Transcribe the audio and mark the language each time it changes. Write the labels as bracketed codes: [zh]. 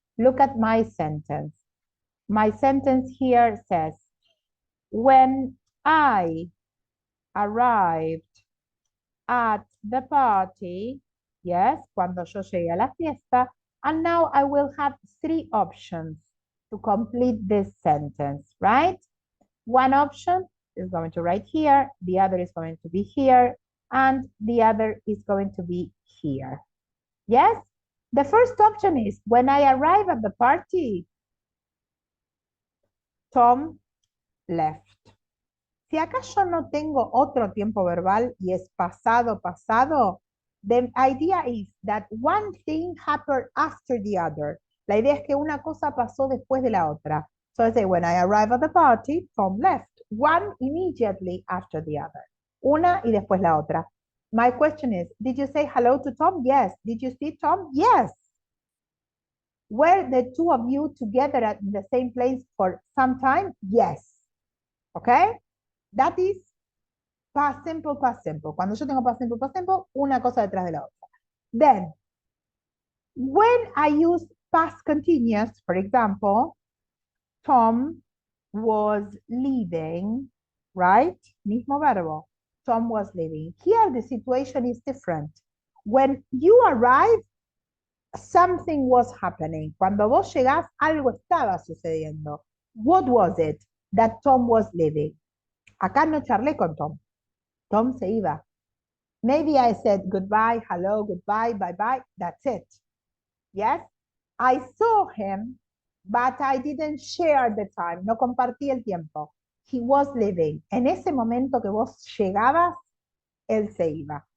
[en] Look at my sentence. My sentence here says, when I arrived at the party, yes, [es] cuando yo llegué a la fiesta, [en] and now I will have 3 options to complete this sentence, right? One option is going to write here, the other is going to be here, and the other is going to be here. Yes? The first option is, when I arrive at the party, Tom left. [es] Si acá yo no tengo otro tiempo verbal y es pasado, [en] the idea is that one thing happened after the other. [es] La idea es que una cosa pasó después de la otra. [en] So I say, when I arrive at the party, Tom left. One immediately after the other. [es] Una y después la otra. [en] My question is, did you say hello to Tom? Yes. Did you see Tom? Yes. Were the 2 of you together at the same place for some time? Yes. Okay? That is past simple, past simple. [es] Cuando yo tengo [en] past simple, [es] una cosa detrás de la otra. [en] Then, When I use past continuous, for example, Tom was leaving, right? [es] Mismo verbo. [en] Tom was leaving. Here the situation is different. When you arrive, something was happening. [es] Cuando vos llegás, algo estaba sucediendo. [en] What was it? That Tom was leaving. [es] Acá no charlé con Tom. Tom se iba. [en] Maybe I said goodbye, hello, goodbye, bye-bye. That's it. Yes? I saw him, but I didn't share the time. [es] No compartí el tiempo. [en] He was leaving. [es] En ese momento que vos llegabas, él se iba.